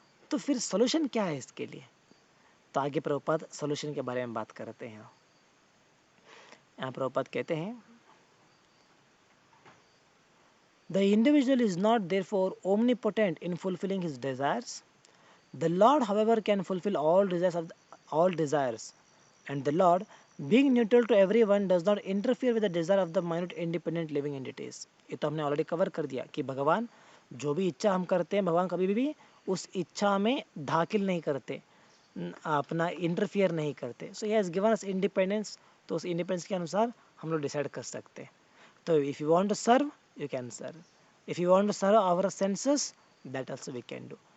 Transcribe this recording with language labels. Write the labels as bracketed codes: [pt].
[hi] तो फिर सोल्यूशन क्या है इसके लिए? तो आगे प्रभुपाद सोल्यूशन के बारे में बात करते हैं। यहाँ प्रभुपाद कहते हैं, [en] The individual is not therefore omnipotent in fulfilling his desires. The Lord, however, can fulfill all desires, and the Lord, being neutral to everyone, does not interfere with the desire of the minute independent living entities. [hi] ये तो हमने already cover कर दिया कि भगवान जो भी इच्छा हम करते हैं, भगवान कभी भी उस इच्छा में दाखिल नहीं करते, अपना इंटरफियर नहीं करते. [en] so he has given us independence, [hi] तो उस इंडिपेंडेंस के अनुसार हम लोग डिसाइड कर सकते हैं. [en] तो if you want to serve, you can serve. If you want to serve our senses, that also we can do.